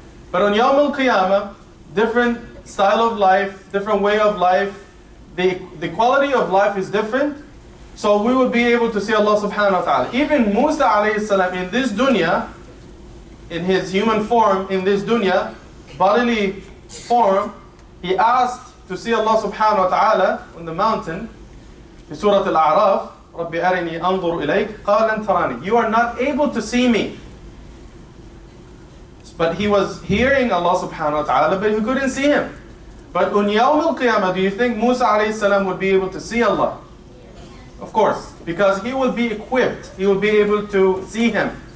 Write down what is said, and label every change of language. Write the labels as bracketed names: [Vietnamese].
[English] But on Yawm al-Qiyamah, different style of life, different way of life, the quality of life is different, so we will be able to see Allah subhanahu wa ta'ala. Even Musa alayhi salam in this dunya, in his human form, in this dunya, bodily form, he asked to see Allah subhanahu wa ta'ala on the mountain. In Surah Al-A'raf, [Arabic] رَبِّ أَرِنِي أَنظُرْ إِلَيْكَ قَالَ لَنْ تَرَانِي. [English] You are not able to see me. But he was hearing Allah subhanahu wa ta'ala, but he couldn't see Him. But on Yawm al-Qiyamah, do you think Musa alayhi salam would be able to see Allah? Of course, because he will be equipped. He will be able to see Him.